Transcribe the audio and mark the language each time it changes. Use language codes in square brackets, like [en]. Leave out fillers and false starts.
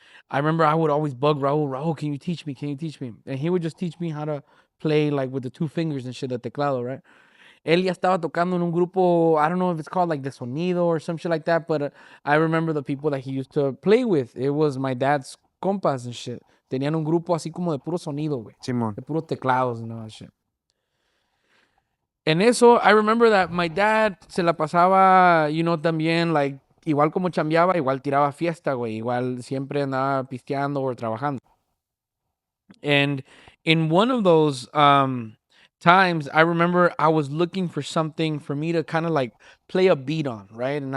[en] I remember I would always bug Raul, can you teach me? Can you teach me? And he would just teach me how to play like with the 2 fingers and shit, the teclado, right? Él ya estaba tocando en un grupo, I don't know if it's called like De Sonido or some shit like that, but I remember the people that he used to play with. It was my dad's compas and shit. [es] Tenían un grupo así como de puro sonido, güey. Simón. [en] De puros teclados and all that shit. [es] En eso, I remember that my dad se la pasaba, también, like, igual como chambeaba, igual tiraba fiesta, güey. Igual siempre andaba pisteando o trabajando. [en] And in one of those times, I remember I was looking for something for me to kind of like play a beat on, right?